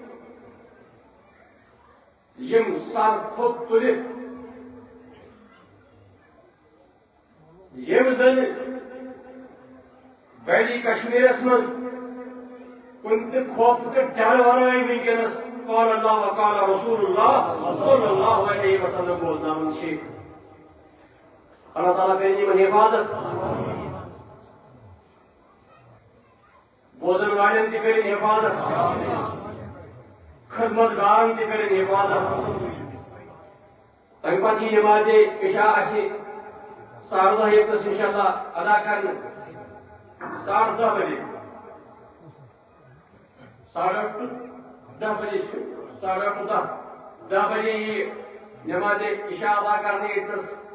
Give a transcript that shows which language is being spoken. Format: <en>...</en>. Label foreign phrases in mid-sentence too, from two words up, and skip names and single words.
<ks>یِم سر تھوٚد تُلِتھ یِم زن ویلی کشمیرس منٛز کُنہِ تہِ خوفہٕ تہٕ ڈرٕ ورٲے وٕنکٮ۪نس</ks> <ar>قال اللہ و قال رسول اللہ صلی اللہ علیہ وسلم</ar> <ks>بوزناوان چھِ۔ اللہ تعالیٰ کٔرِنۍ یِمن حفاظت، بوزن والٮ۪ن تہِ کٔرِنۍ حفاظت، خدمت گارن تہِ کٔرِنۍ حفاظت۔ تمہِ پتہٕ یی نمازِ عشاء اَسہِ 10:30 ییٚتس انشاءاللہ ادا کرنہٕ 10:30 بجے، 8:30 ٹُو 10 بجے چھُ 8:30 ٹُو 10 بجے یی نمازِ عشاء ادا کرنہٕ ییٚتس۔</ks>